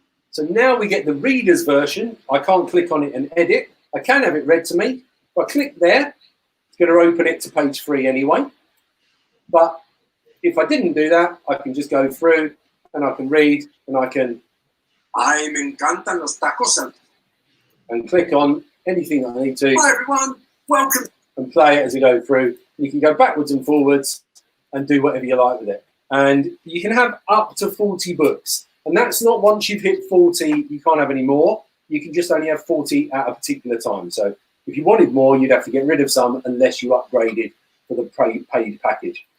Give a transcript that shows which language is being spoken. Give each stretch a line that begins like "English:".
English: So now we get the reader's version. I can't click on it and edit. I can have it read to me. If I click there, it's going to open it to page 3 anyway. But if I didn't do that, I can just go through and I can read and I can
Spanish: Ay, me encantan los tacos.
English: And click on anything I need to. Hi everyone, welcome. And play it as I go through. You can go backwards and forwards and do whatever you like with it. And you can have up to 40 books. And that's not once you've hit 40, you can't have any more. You can just only have 40 at a particular time. So if you wanted more, you'd have to get rid of some unless you upgraded for the paid package.